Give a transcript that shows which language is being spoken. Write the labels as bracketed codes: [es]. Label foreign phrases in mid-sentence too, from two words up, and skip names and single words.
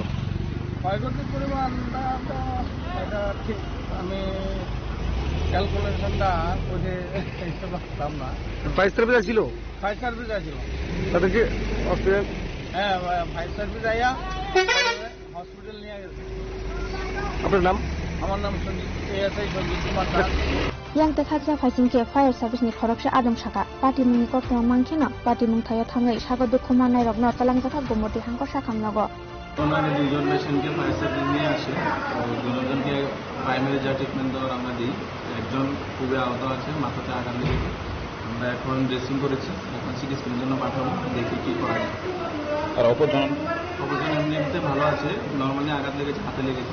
[bn] ক্ষয়ক্ষতির পরিমাণটা তো এটা ঠিক আমি ক্যালকুলেশনটা করে পারতাম না। ফায়ার সার্ভিস ছিল? [en] fire service [bn] আছিল, তাদেরকে হসপিটাল, হ্যাঁ [en] fire service [bn] আইয়া হসপিটাল নিয়ে গেছে। আপনার নাম? আমার নাম ASI সঞ্জিত কুমার দাস। [trp] yang te khaksa phaisin ke [en] fire service [trp] ni khoroksa adong saka pati mungi koktoma mangkheno pati mung thaya thangai saka dukhumana rok no talangjaka gumoti hangkor sakhamnago [bn] ওনারা 2 জন পেশেন্টকে [en] fire service [bn] নিয়ে আসে, 2 জনকে প্রাইমারি যা ট্রিটমেন্ট দেওয়ার আমরা দিই। একজন খুবই আহত আছে, মাথাতে আঘাত লেগেছে। আমরা এখন ড্রেসিং করেছি, এখন সিটি স্ক্যানের জন্য পাঠাবো, দেখি কি করা যায়। আর অপরজন এমনিতে ভালো আছে, নর্মালি আঘাত লেগেছে, হাতে লেগেছে।